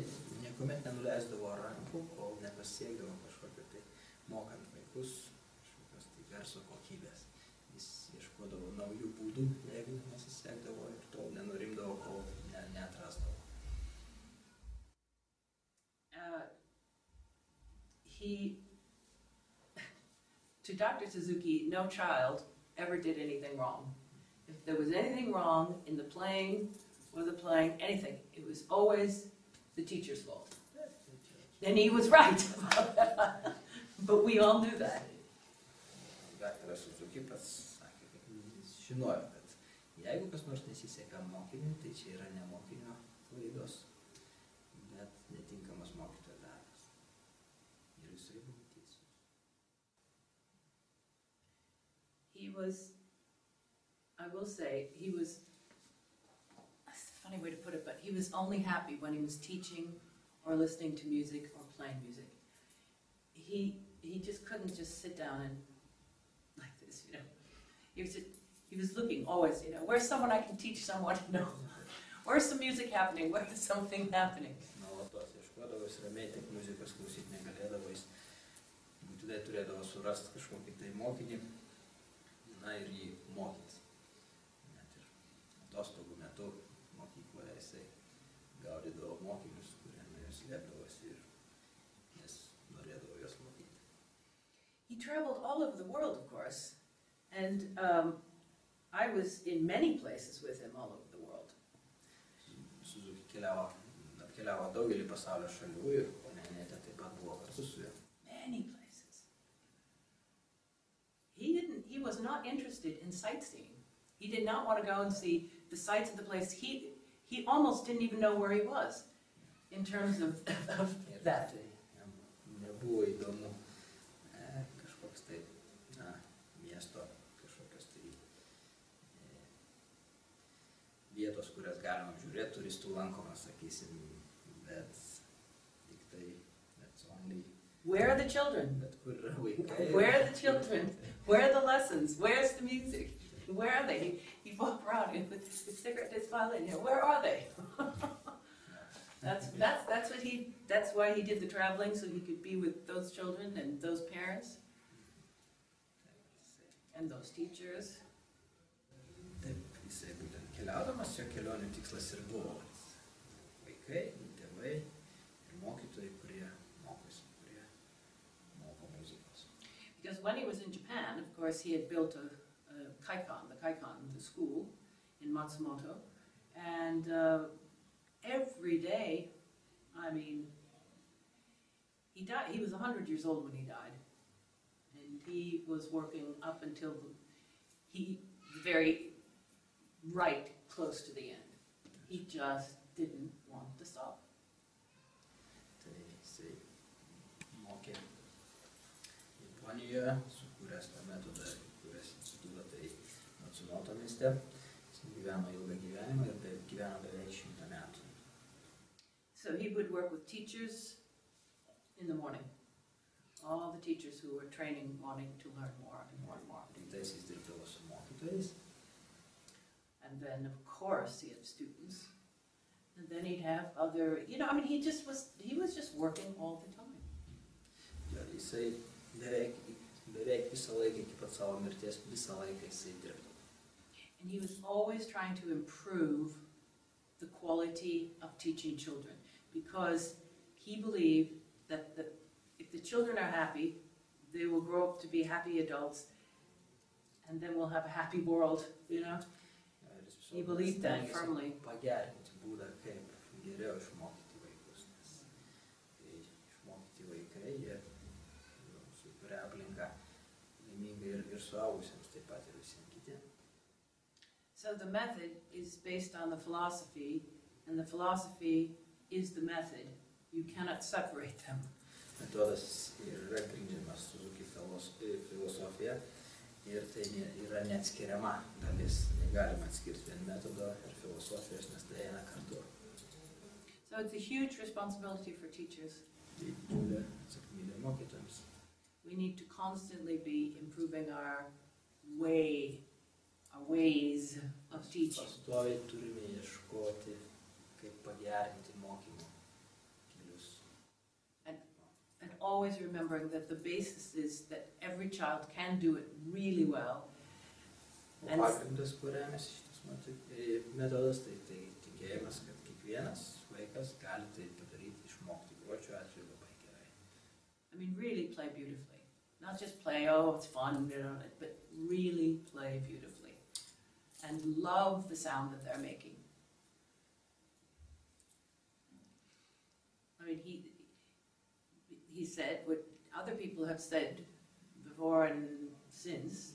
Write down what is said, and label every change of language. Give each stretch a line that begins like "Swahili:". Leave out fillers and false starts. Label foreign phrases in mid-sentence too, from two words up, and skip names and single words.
Lithuanian: Niekuomet nenuleisdavo rankų, kol nepasiekdavo kažkokio tai mokant vaikus, kažkokios tai garso kokybės. Jis ieškodavo naujų būdų, jeigu nesisekdavo ir tol nenurimdavo, kol neatrasdavo.
English: To Dr. Suzuki, no child ever did anything wrong. If there was anything wrong in the playing, anything, it was always the teacher's fault. And he was right. But we all knew that.
Lithuanian: Dr. Suzuki pats sakė, kad jis žinojo, kad jeigu kas nors nesiseka mokiniui, tai čia yra ne mokinio klaidos, bet netinkamas mokytojo darbas. Ir jisai buvo teisus.
English: He was, I will say, that's a funny way to put it, but he was only happy when he was teaching or listening to music or playing music. He just couldn't just sit down and like this, He was looking always, where's someone I can teach someone, Where's some music happening? Where's something happening?
Lithuanian: Nuolatos ieškodavo, jis ramiai tik muzikos klausyti negalėdavo, jis būtinai turėdavo surasti kažkokį tai mokinį, ir jį mokyti. Net ir atostogų metu mokykloje jisai gaudydavo mokinius, kurie nuo jos slėpdavosi ir jis norėdavo juos mokyti.
English: He traveled all over the world, of course, and I was in many places with him all over the world.
Lithuanian: Suzuki apkeliavo daugelį pasaulio šalių ir Annette taip pat buvo kartu su juo.
English: Many places. He was not interested in sightseeing. He did not want to go and see the sights of the place. He almost didn't even know where he was in terms of that.
Lithuanian: Nebuvo įdomu kažkoks tai miesto, kažkokios tai vietos, kurias galima žiūrėti, turistų lankomas, sakysim, bet tik tai,
English: that's only... Where are the children?
Lithuanian: Bet kur yra vaikai?
English: Where are the children? Where are the lessons? Where's the music? Where are they? He walked around with his cigarette, his violin. Where are they? That's why he did the traveling, so he could be with those children and those parents and those teachers.
Lithuanian: Taip, jisai būtent keliaudamas, jo kelionių tikslas ir buvo vaikai, tėvai ir mokytojai, kurie mokosi, kurie moko muzikos.
English: Because when he was in Japan, of course, he had built the school in Matsumoto, and every day, I mean, he died. He was 100 years old when he died, and he was working up until the very right close to the end. He just didn't want to stop.
Lithuanian: Tai jisai mokė Japonijoje, sukūręs tą metodą, kūręs institutą, tai Matsumoto mieste. Jis gyveno ilgą gyvenimą ir gyveno beveik 100 metų.
English: So he would work with teachers in the morning. All the teachers who were training, wanting to learn more and more and more.
Lithuanian: Rytais jis dirbdavo su mokytojais.
English: And then, of course, he had students. And then he'd have other, I mean, he was just working all the time.
Lithuanian: Ja, jisai beveik visą laiką iki pat savo mirties, visą laiką jisai dirbdavo.
English: And he was always trying to improve the quality of teaching children, because he believed that if the children are happy, they will grow up to be happy adults, and then we'll have a happy world, He believed that firmly.
Lithuanian: Pagerinti būdą, kaip geriau išmokyti vaikus, nes kai išmokyti vaikai, jie sukuria aplinką laimingai ir suaugusiems, taip pat ir visiems kitiems.
English: So the method is based on the philosophy, and the philosophy is the method. You cannot separate them.
Lithuanian: Metodas yra grindžiamas Suzuki filosofija ir tai yra neatskiriama dalis. Negalima atskirti vien metodo ir filosofijos, nes tai eina kartu.
English: So it's a huge responsibility for teachers.
Lithuanian: Tai didžiulė atsakomybė mokytojams.
English: We need to constantly be improving our ways of teaching.
Lithuanian: Pastoviai turime ieškoti, kaip pagerinti mokymo kelius.
English: And always remembering that the basis is that every child can do it really well.
Lithuanian: O pagrindas, kuo remiasi šitas metodas, tai tikėjimas, kad kiekvienas vaikas gali tai padaryti, išmokti, o šiuo atveju labai gerai.
English: I mean, really play beautifully. Not just play, oh, it's fun, but really play beautifully. And love the sound that they're making. I mean, he said what other people have said before and since.